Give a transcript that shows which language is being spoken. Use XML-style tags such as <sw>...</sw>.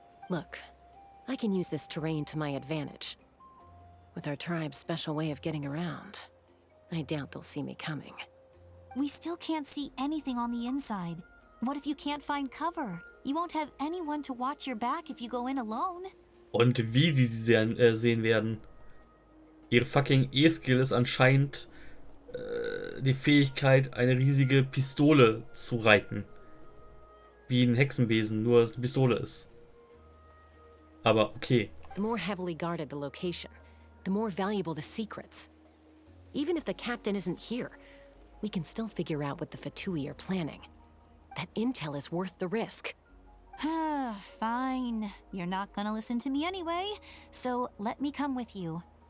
<en>Look, I can use this terrain to my advantage. With our tribe's special way of getting around, I doubt they'll see me coming. We still can't see anything on the inside. What if you can't find cover? You won't have anyone to watch your back if you go in alone.</en> <de>Und wie sie sehen werden. Ihre fucking E-Skill ist anscheinend die Fähigkeit, eine riesige Pistole zu reiten. Wie ein Hexenbesen, nur dass es eine Pistole ist. Aber okay.</de> <en>The more heavily guarded the location, the more valuable the secrets. Even if the captain isn't here, we can still figure out what the Fatui are planning. That intel is worth the risk. Fine. You're not gonna listen to me anyway, so let me come with you.</en>